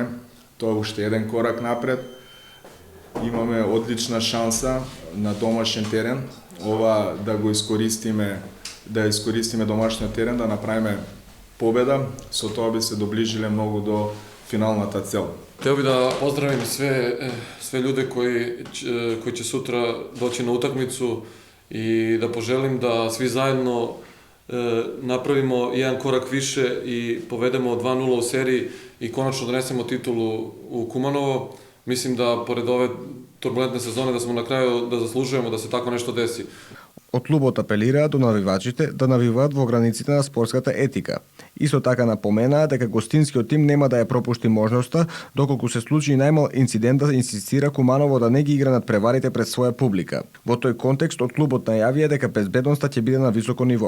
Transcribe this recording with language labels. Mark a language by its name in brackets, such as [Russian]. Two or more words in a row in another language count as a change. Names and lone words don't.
[Macedonian] Тоа е уште еден корак напред. Имаме одлична шанса на домашен терен, ова да го искористиме, домашниот терен, да направиме победа, со тоа би се доближиле многу до финалната цел. [Serbian] Тeo bi da pozdravim sve ljude koji će sutra doći na utakmicu i da poželim da svi zajedno napravimo jedan korak više i povedemo 2-0 u seriji i konačno donesemo titulu u Kumanovo. Mislim da pored ove turbulentne sezone da smo na kraju da zaslužujemo da se tako nešto desi. [Macedonian] Од клубот апелираа до навивачите да навиваат во границите на спортската етика. Исто така напоменаа дека гостинскиот тим нема да ја пропушти можноста, доколку се случи најмал инцидент да инсистира Куманово да не ги игра надпреварите пред своја публика. Во тој контекст од клубот најавија дека безбедноста ќе биде на високо ниво.